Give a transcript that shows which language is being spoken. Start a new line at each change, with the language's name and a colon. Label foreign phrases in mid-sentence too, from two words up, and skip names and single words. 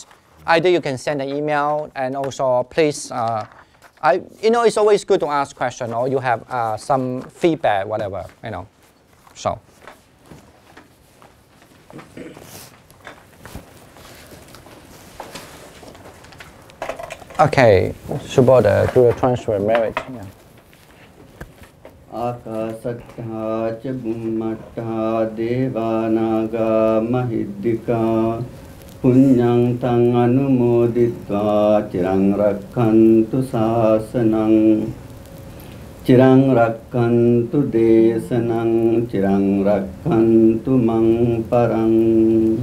English: Either you can send an email, and also please, it's always good to ask questions, or you have some feedback, whatever, so. Okay, Subodha, do the transfer merit. Yeah.
Pali: Akasattha ca bhummattha devanaga mahiddhika punyang tang anumoditva cirang rakkantu sasanang cirang rakkantu desanang cirang rakkantu mang parang.